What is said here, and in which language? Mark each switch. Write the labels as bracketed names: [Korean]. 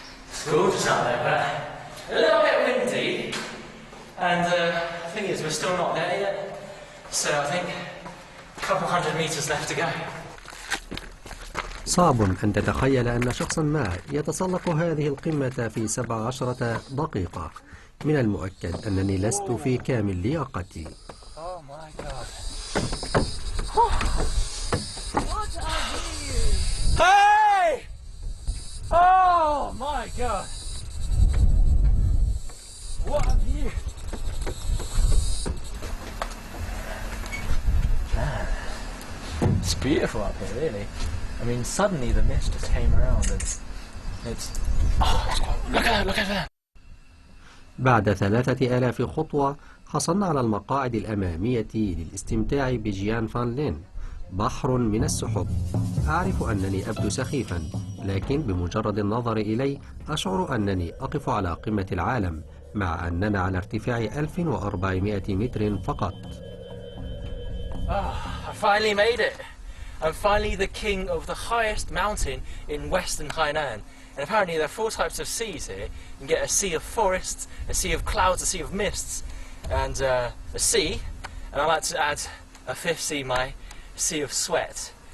[English] It's gorgeous out there, but a little bit windy, and the thing is, we're still not there yet, so I think a couple hundred meters left to go. [Arabic] صعب أن تتخيل أن شخصا ما يتسلق هذه القمة في 17 دقيقة. من المؤكد أنني لست في كامل لياقتي. [English] Oh my god. Hey! Oh my god! What a view! Man, it's beautiful up here, really. I mean, suddenly the mist just came around and it's look at that! [Arabic] بعد 3000 خطوة حصلنا على المقاعد الأمامية للاستمتاع بجيان فان لين، بحر من السحب. أعرف أنني أبدو سخيفا، لكن بمجرد النظر إلي أشعر أنني أقف على قمة العالم، مع أننا على ارتفاع 1400 متر فقط. [English] I finally made it. I'm finally the king of the highest mountain in western Hainan. And apparently there are 4 types of seas here. You can get a sea of forests, a sea of clouds, a sea of mists, and a sea. And I like to add a 5th sea, my sea of sweat.